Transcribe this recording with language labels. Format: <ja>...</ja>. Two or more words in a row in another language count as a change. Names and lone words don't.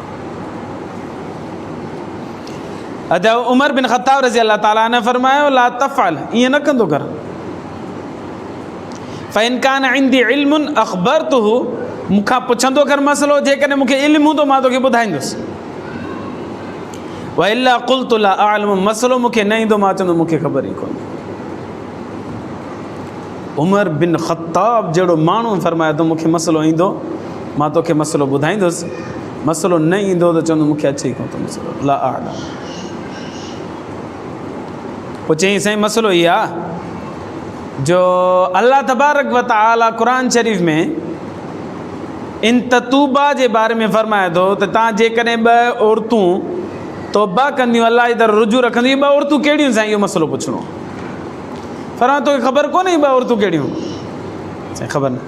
<sd>अॼु उमर बिन ख़त्ताब</sd> <ar>رضي الله تعالى</ar> <sd>ने फरमायो</sd> <ar>لا تفعل,</ar> <sd>ईअं न कंदो कर।</sd> <ar>فإن كان عندي علم أخبرته,</ar> <sd>मूंखां पुछंदो कर मसइलो, जेकॾहिं मूंखे इल्मु हूंदो मां तोखे ॿुधाईंदुसि।</sd> <ar>وإلا قلت لا أعلم,</ar> <sd>मसइलो मूंखे न ईंदो मां चवंदो मूंखे ख़बर ई कोन्हे। उमर बिन ख़त्ताब जहिड़ो माण्हू फरमायो त मूंखे मसइलो ईंदो मां तोखे मसइलो ॿुधाईंदुसि, मसइलो न ईंदो त चवंदो मूंखे अचे ई कोन थो मसइलो,</sd> <ar>لا أعلم.</ar> <sd>पोइ चई साईं मसइलो इहो आहे जो</sd> <ar>الله تبارك و تعالى</ar> <sd>क़ुर शरीफ़ में इन ततूबा जे बारे में फरमाए थो त तव्हां जेकॾहिं 2 औरतूं तौबा कंदियूं, अलाह जी तरफ़ रुजू रखंदियूं, 2 औरतूं कहिड़ियूं साईं, इहो मसइलो पुछणो। फरमाए तोखे ख़बर कोन्हे 2 औरतूं कहिड़ियूं? साईं ख़बर न।</sd>